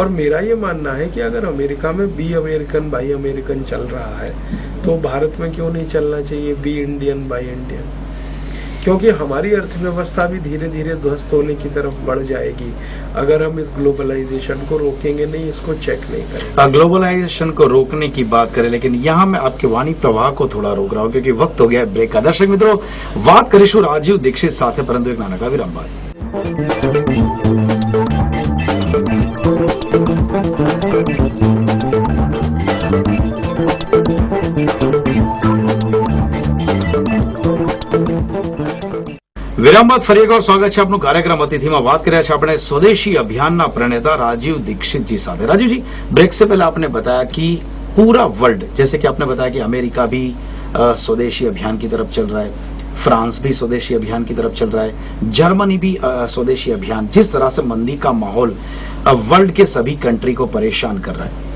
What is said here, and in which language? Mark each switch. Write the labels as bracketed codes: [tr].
[hi] और मेरा ये मानना है कि अगर अमेरिका में बी अमेरिकन बाई अमेरिकन चल रहा है, तो भारत में क्यों नहीं चलना चाहिए बी इंडियन बाई इंडियन? क्योंकि हमारी अर्थव्यवस्था भी धीरे धीरे ध्वस्त होने की तरफ बढ़ जाएगी अगर हम इस ग्लोबलाइजेशन को रोकेंगे नहीं, इसको चेक नहीं करेंगे। ग्लोबलाइजेशन को रोकने की बात करें, लेकिन यहाँ मैं आपके वाणी प्रवाह को थोड़ा रोक रहा हूँ क्योंकि वक्त हो गया है ब्रेक का। [gu] दर्शक मित्रों, बात करीશું राजीव दीक्षित સાથે, પરંતુ એક નાનકડા વિરામ બાદ। વિરામ બાદ ફરી એકવાર સ્વાગત છે આપનું કાર્યક્રમ અતિથિમાં। વાત કર્યા છે આપણે સ્વદેशी અભિયાનના પ્रणेता राजीव दीक्षित जी साथ। [hi] राजीव जी, ब्रेक से पहले आपने बताया कि पूरा वर्ल्ड, जैसे कि आपने बताया कि अमेरिका भी स्वदेशी अभियान की तरफ चल रहा है, फ्रांस भी स्वदेशी अभियान की तरफ चल रहा है, जर्मनी भी स्वदेशी अभियान, जिस तरह से मंदी का माहौल वर्ल्ड के सभी कंट्री को परेशान कर रहा है,